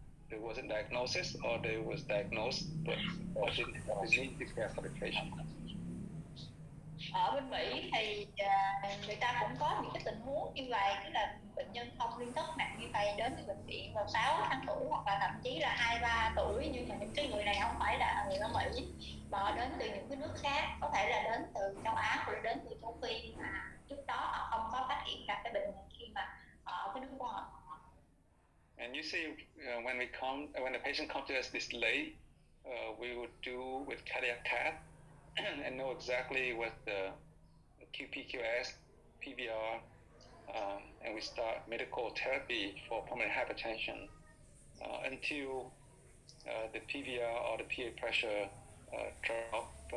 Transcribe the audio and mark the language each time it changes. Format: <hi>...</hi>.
<en>There was a diagnosis, or they was diagnosed, but didn't have the need to care for the patient.</en> <vi>Ở bên Mỹ thì người ta cũng có những cái tình huống như vậy, tức là bệnh nhân thông liên thất nặng như vậy đến từ bệnh viện vào 6 tháng tuổi hoặc là thậm chí là 2-3 tuổi, nhưng mà những cái người này không phải là người ở Mỹ mà họ đến từ những cái nước khác, có thể là đến từ châu Á hoặc là đến từ châu Phi mà trước đó họ không có phát hiện ra cái bệnh này khi mà ở cái nước của họ.</vi> <en>And usually when the patient comes to us this late, we would do with cardiac cath and know exactly what the QPQS, PVR, and we start medical therapy for pulmonary hypertension until the PVR or the PA pressure drop</en>